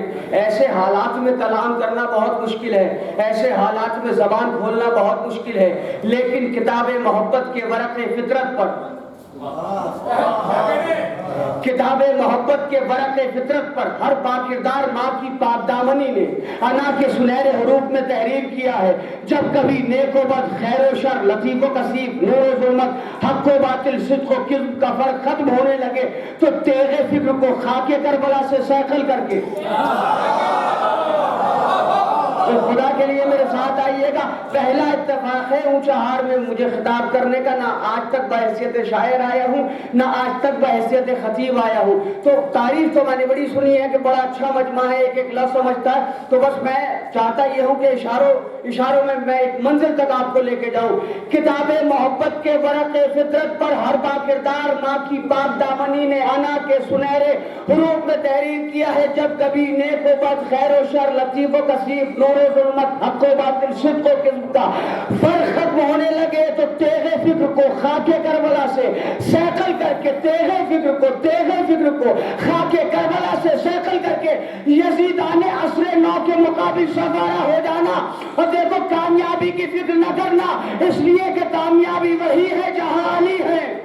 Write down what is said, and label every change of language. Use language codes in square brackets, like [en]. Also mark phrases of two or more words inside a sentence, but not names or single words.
[ur] ایسے حالات میں کلام کرنا بہت مشکل ہے، ایسے حالات میں زبان کھولنا بہت مشکل ہے، لیکن کتاب محبت کے ورق فطرت پر کتاب محبت کے ورق فطرت پر ہر باکردار ماں کی پاک دامنی نے انا کے سنہرے حروف میں تحریر کیا ہے، جب کبھی نیک و بد، خیر و شر، لطیف و کثیف، نور و ظلمت، حق و باطل، صدق و کذب کا فرق ختم ہونے لگے تو تیغ فکر کو خاک کربلا سے سیکل کر کے تو خدا کے لیے میرے ساتھ آئیے گا۔ پہلا اتفاق ہے اونچا ہار میں مجھے خطاب کرنے کا، نہ آج تک بحیثیت شاعر آیا ہوں نہ آج تک بحیثیت خطیب آیا ہوں۔ تو تعریف تو میں نے بڑی سنی ہے کہ بڑا اچھا مجمع ہے، ایک ایک لفظ سمجھتا ہے، تو بس میں چاہتا یہ ہوں کہ اشاروں میں ایک منزل تک آپ کو لے کے جاؤں۔ کتاب محبت کے ورق فطرت پر ہر باکردار ماں کی پاک دامنی نے انا کے سنہرے حروف میں تحریر کیا ہے، جب کبھی نیک و بد، خیر و شر، لطیف و کثیف، نور و ظلمت، حق و باطل، صدق و کذب کا فرق ختم ہونے لگے تو تیغ فکر کو خاک کربلا سے سیکل کر کے تیغ فکر کو خاک کربلا سے سیکل کر کے یزیدان عصر نو کے مقابل سوارا ہو جانا۔ اور دیکھو کامیابی کی فکر نہ کرنا، اس لیے کہ کامیابی وہی ہے جہاں علی ہے۔